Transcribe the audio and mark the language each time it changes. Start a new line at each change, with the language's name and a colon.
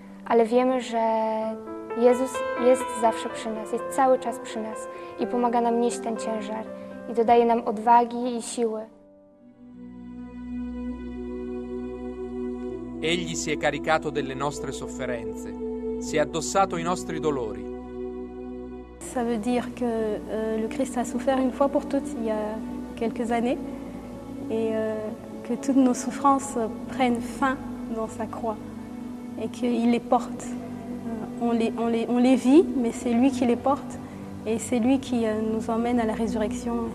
Polish: Ale wiemy, że Jezus jest zawsze przy nas, jest cały czas przy nas i pomaga nam nieść ten ciężar i dodaje nam odwagi i siły.
Italian: Egli si è caricato delle nostre sofferenze, si è addossato i nostri dolori.
French: Ça veut dire que le Christ a souffert une fois pour toutes il y a quelques années et que toutes nos souffrances prennent fin dans sa croix et qu'il les porte. On les vit, mais c'est lui qui les porte et c'est lui qui nous emmène à la résurrection.